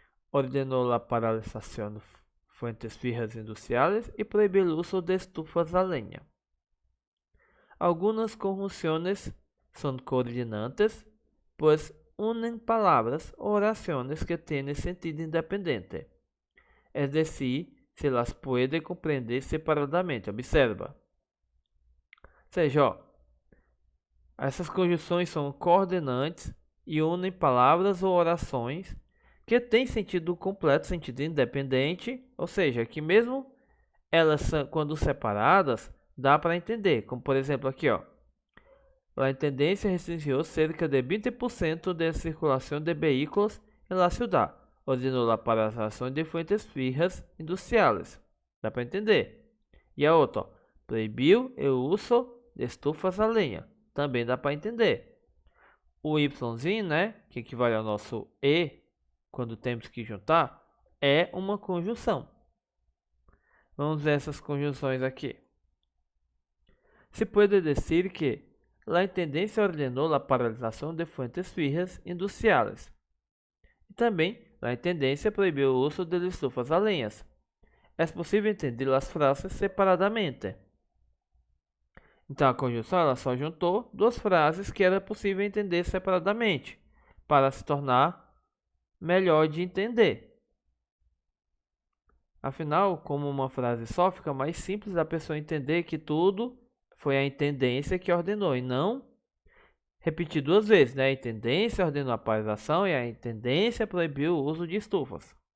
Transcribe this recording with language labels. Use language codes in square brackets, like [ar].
[es] Ordenó la paralización de fuentes fijas industriales y prohibió el uso de estufas a leña. Algunas conjunciones son coordinantes, pues unen palabras o oraciones que tienen sentido independiente, es decir, se las puede comprender separadamente. Observa. [pt] Ou seja, ó, essas conjunções são coordenantes e unem palavras ou orações que têm sentido completo, sentido independente, ou seja, que mesmo elas, quando separadas, dá para entender. Como por exemplo aqui, ó. [es] La intendencia restringió cerca de 20% de circulación de vehículos en la ciudad. Ordenó la paralización de fuentes fijas industriales. [pt] Dá para entender. E a outra, ó, proibiu o uso de estufas a lenha. Também dá para entender. O Yzinho, né, que equivale ao nosso E, quando temos que juntar, é uma conjunção. Vamos ver essas conjunções aqui. Se pode dizer que [es] la intendencia ordenó la paralización de fuentes fijas industriales. Y también la intendencia prohibió el uso de estufas a leñas. Es posible entender las frases separadamente. [pt] Então a conjunção ela só juntou duas frases que era possível entender separadamente, para se tornar melhor de entender. Afinal, como uma frase só, fica mais simples da pessoa entender que tudo foi a intendência que ordenou, e não repetir duas vezes, né? A intendência ordenou a paralisação e a intendência proibiu o uso de estufas.